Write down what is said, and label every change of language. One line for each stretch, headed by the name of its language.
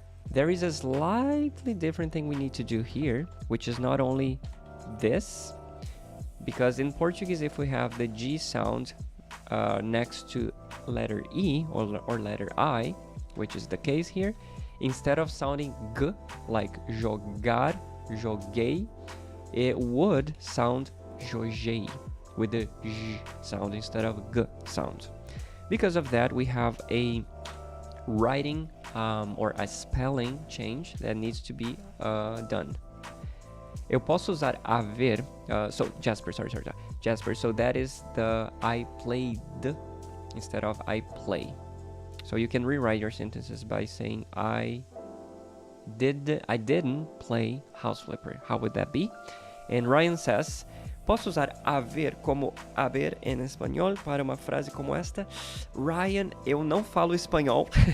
English: There is a slightly different thing we need to do here, which is not only this, because in Portuguese, if we have the G sound next to letter E or letter I, which is the case here, instead of sounding G, like jogar, joguei, it would sound jogei, with the J sound instead of G sound. Because of that, we have a writing or a spelling change that needs to be done.
Portuguese: Eu posso usar haver,
English: so Jasper, sorry. Jasper, so that is the I played instead of I play. So you can rewrite your sentences by saying I didn't play House Flipper. How would that be? And Ryan says,
Portuguese: posso usar haver como haber em espanhol para uma frase como esta? Ryan, eu não falo espanhol.